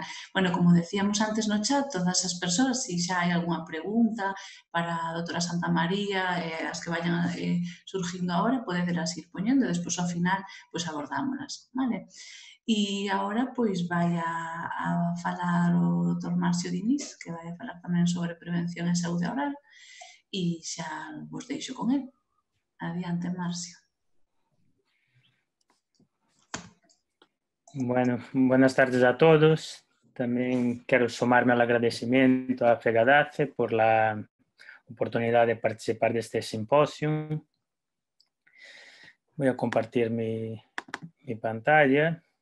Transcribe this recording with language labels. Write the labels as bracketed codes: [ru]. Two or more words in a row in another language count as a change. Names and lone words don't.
[gl] Bueno, como decíamos antes no chat, todas as persoas, se xa hai algunha pregunta para a doutora Santa María, as que vayan surgindo agora, podedelas ir poñendo e despois ao final pois abordámolas, vale? E agora pois vai a falar o Dr. Marcio Diniz, que vai a falar tamén sobre prevención e saúde oral, e xa vos deixo con el. Adiante, Marcio. [es] Bueno, buenas tardes a todos. También quiero sumarme al agradecimiento a FEGADACE por la oportunidad de participar de este simposio. Voy a compartir mi pantalla.